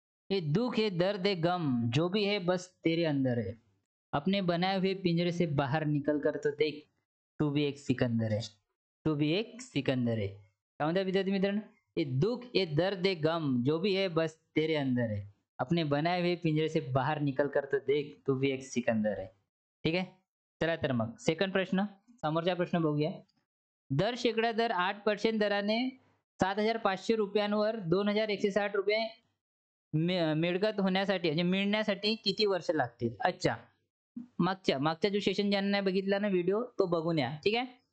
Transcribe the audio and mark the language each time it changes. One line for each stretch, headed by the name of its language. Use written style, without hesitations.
Hindi: ये दुख है, दर्द है, गम, जो भी है बस तेरे अंदर है. अपने बनाए हुए पिंजरे से बाहर निकल कर तो देख, तू भी एक सिकंदर है, तू भी एक सिकंदर है.
Marathi: काय म्हणता विद्यार्थी मित्रांनो,
Hindi: ये दुख, ये दर्द, ये गम जो भी है बस तेरे अंदर है. अपने बनाए हुए पिंजरे से बाहर निकल कर तो देख, तू भी एक सिकंदर है.
Marathi: ठीक आहे. चला तर मग सेकंड प्रश्न, समोरचा प्रश्न बघूया. दर शेकडा दर 8% दराने 7,500 रुपयांवर 2,160 रुपये मिळकत होण्यासाठी म्हणजे मिळण्यासाठी किती वर्ष लागतील? अच्छा. मागच्या जो सेशन ज्यांना नाही बघितला ना व्हिडिओ तो बघून या. ठीक आहे.